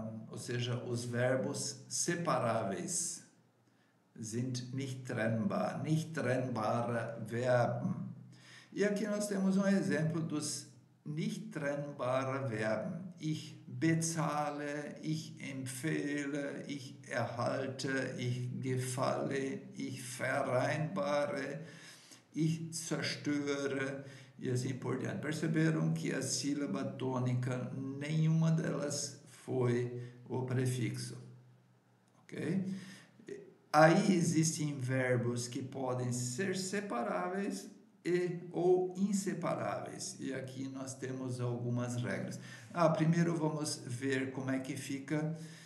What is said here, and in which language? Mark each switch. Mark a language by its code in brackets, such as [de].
[pt] ou seja, os verbos separáveis. [de] Sind nicht trennbar, nicht trennbare Verben. [pt] E aqui nós temos um exemplo dos [de] nicht trennbare Verben. Ich bezahle, ich empfehle, ich erhalte, ich gefalle, ich vereinbare, ich zerstöre [pt] e assim por diante. Perceberam que a sílaba tônica, nenhuma delas foi o prefixo, ok? Aí existem verbos que podem ser separáveis ou inseparáveis. E aqui nós temos algumas regras. Primeiro vamos ver como é que fica...